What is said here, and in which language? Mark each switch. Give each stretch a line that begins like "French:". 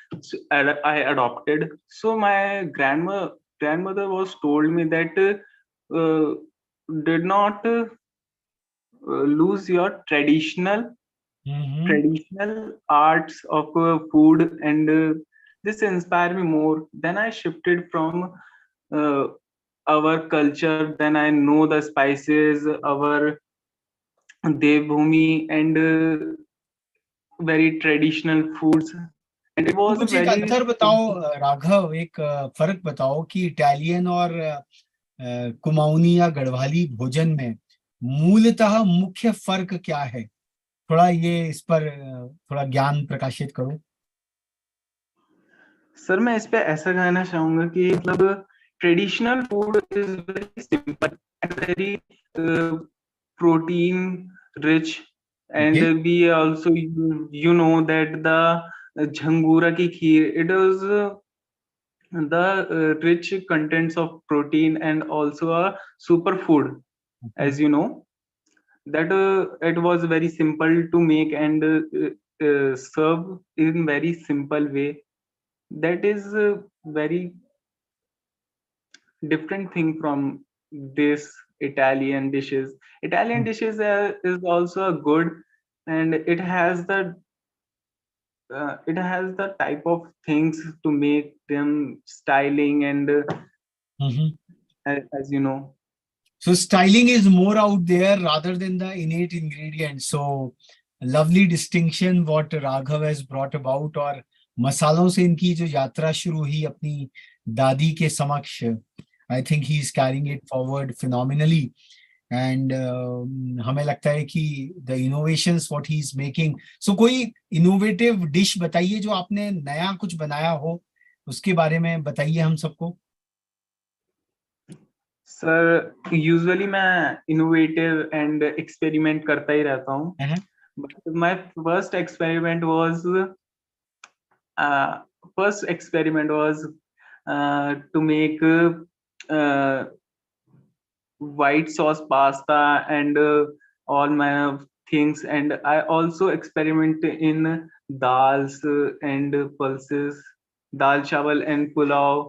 English: So I adopted. So my grandmother was told me that did not lose your traditional arts of food, and this inspired me more. Then I shifted from uh, our culture. Then I know the spices, our devbhumi, and very traditional foods. And it
Hindi: तो
English: was a
Hindi: मुझे एक
English: very
Hindi: अंतर बताओ राघव, एक फर्क बताओ कि Italian और कुमाऊनी या गढ़वाली भोजन में मूलतः मुख्य फर्क क्या है? थोड़ा ये इस पर थोड़ा ज्ञान प्रकाशित करो।
English: सर, मैं इस पे ऐसा कहना चाहूंगा कि मतलब traditional food is very simple and very protein rich, and we also you know that the jhangora की kheer, it is the rich contents of protein and also a superfood, as you know, that it was very simple to make and serve in very simple way. That is very different thing from this Italian dishes. Italian dishes is also a good, and it has the type of things to make them styling and as you know. So styling is more out there rather than the innate ingredients. So lovely distinction what Raghav has brought about.
Hindi: और मसालों से इनकी जो यात्रा शुरू हुई अपनी दादी के समक्ष,
English: I think he is carrying it forward phenomenally. And
Hindi: हमें लगता है कि
English: the innovations what he is making.
Hindi: So कोई innovative dish बताइए जो आपने नया कुछ बनाया हो, उसके बारे में बताइए हम सबको।
English: सर, यूजुअली
Hindi: मैं
English: innovative and experiment
Hindi: करता ही रहता हूँ,
English: But my first experiment was to make white sauce pasta and all manner of things, and I also experiment in dals and pulses, dal chawal and pulao.